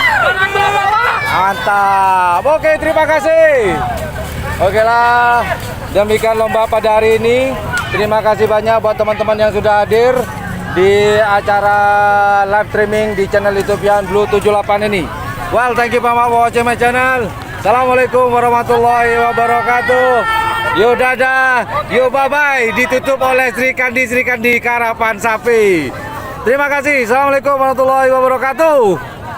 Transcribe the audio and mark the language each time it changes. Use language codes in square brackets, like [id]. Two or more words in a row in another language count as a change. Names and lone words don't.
[id] Mantap. Oke, terima kasih. Oke lah, demikian lomba pada hari ini. Terima kasih banyak buat teman-teman yang sudah hadir di acara [en] live streaming [id] di channel YouTube Yan Blue 78 ini. [en] Well, thank you for watching my channel. [ar] السلام عليكم ورحمة الله وبركاته. [id] Yo dadah, [en] yo bye bye. [id] Ditutup oleh Sri Kandi Karapan Sapi. Terima kasih. [ar] السلام عليكم ورحمة الله وبركاته.